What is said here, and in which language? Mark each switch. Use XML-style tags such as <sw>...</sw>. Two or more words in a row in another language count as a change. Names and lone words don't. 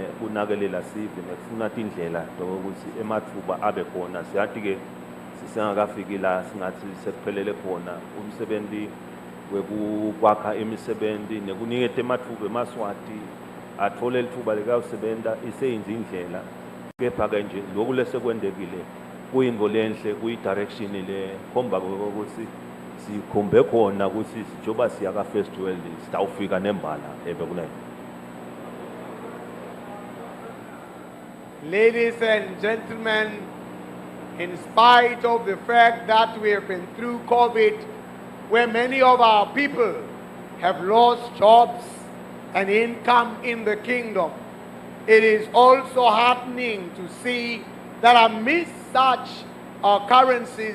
<ss>kunakelela sive nekufuna indlela ukuthi emathuba abe khona siyathi ke sisengakafiki la singathi sekuphelele khona umsebenzi wekukwakha imisebenzi nekuniketa emathuba eMswati athole lithuba likasebenza iseyinza indlela kepha ke nje lokhu lesekwendekile kuyinto lenhle kuyidirection le khomba ukuthi sikhombe khona ukuthi njoba siya ka</ss> <en>first world</en> <ss>sitawufika nembala bekunene.</ss> <en>Ladies and gentlemen, in spite of the fact that we have been through COVID, where many of our people have lost jobs and income in the kingdom, it is also heartening to see that amidst such occurrences</en>